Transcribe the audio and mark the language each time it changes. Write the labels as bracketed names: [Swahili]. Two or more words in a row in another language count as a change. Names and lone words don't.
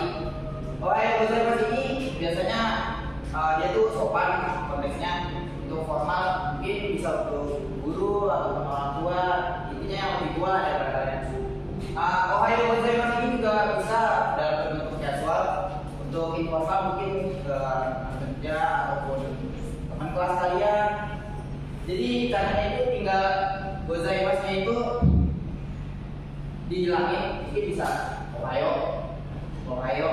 [Japanese] おはようございます [Indonesian] ini biasanya dia tuh sopan konteksnya, untuk formal, mungkin bisa untuk guru atau orang tua, intinya yang lebih tua daripada kalian. [Japanese] おはようございます [Indonesian] ini juga bisa dalam bentuk casual, untuk informal mungkin ke kerja ataupun teman kelas kalian. Jadi caranya itu tinggal gozaimasu-nya itu dihilangin, mungkin bisa Ohayou.